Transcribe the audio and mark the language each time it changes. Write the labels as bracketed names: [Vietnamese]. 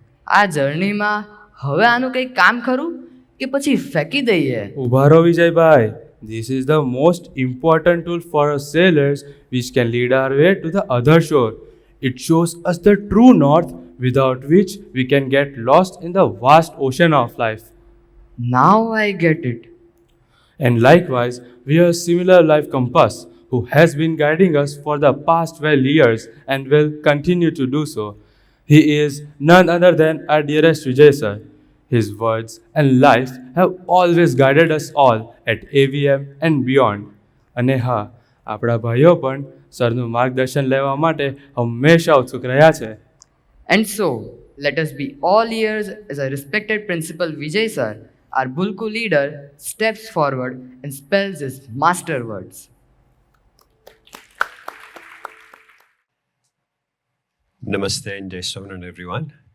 [Gujarati] આ જર્નીમાં હવે આનું કંઈક કામ ખરું કે પછી ફેંકી દઈએ? ઉભા રહો Vijaybhai. [English] This is the most important tool for us sailors which can lead our way to the other shore. It shows us the true north without which we can get lost in the vast ocean of life. Now I get it. And likewise, we have a similar life compass who has been guiding us for the past 12 years and will continue to do so. He is none other than our dearest Vijay sir. His words and life have always guided us all at AVM and beyond. [Gujarati] અને હા, આપણા ભાઈઓ પણ સરનું માર્ગદર્શન લેવા માટે હંમેશા ઉત્સુક રહ્યા છે. [English] And so, let us be all ears as our respected principal Vijay sir, our Bulku leader, steps forward and spells his master words. Namaste and Jai Swaminarayan everyone.